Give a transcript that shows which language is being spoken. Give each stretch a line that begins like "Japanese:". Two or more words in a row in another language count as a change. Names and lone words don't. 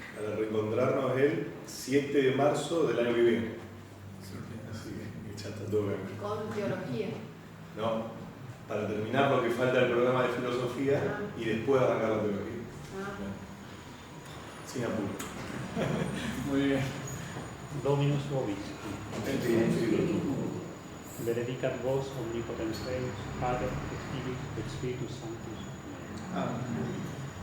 Spanish: Para reencontrarnos el 7 de marzo del año que viene. Así que ya está todo bien. Con teología. No, para terminar lo que falta del programa de filosofía y después arrancar la teología. Sin apuro. Muy bien.
Latin: Dominus vobiscum. Benedicat vos omnipotens Deus, Pater, et Filius, et Spiritus Sanctus.
Spanish: Amén.